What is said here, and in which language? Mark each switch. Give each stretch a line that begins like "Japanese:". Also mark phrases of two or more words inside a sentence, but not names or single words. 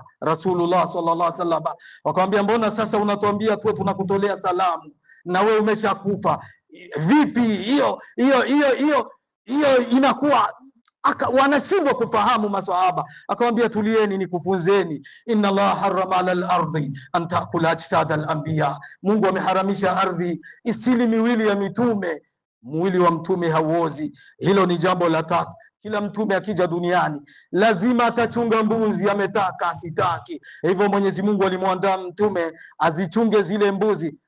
Arabic: رسول الله صلى الله عليه وسلم
Swahili: wakamwambia, mbona sasa unatuambia tu tunakutolea salamu na wewe umeshakufa? Vipi hiyo inakuwa? Wanashindwa kufahamu maswahaba. Akamwambia, tulieni nikufunzeni,
Arabic: إن الله حرم على الأرض أن تأكل أجساد الأنبياء,
Swahili: Mungu ameharamisha ardhi isili miwili ya mitume, mwili wa mtume hauozi. Hilo ni jambo la tatu. Kila mtume akija duniani lazima atachunga mbuzi, ametaka asitaki. Hivyo Mwenyezi Mungu alimwandaa mtume azichunge zile mbuzi.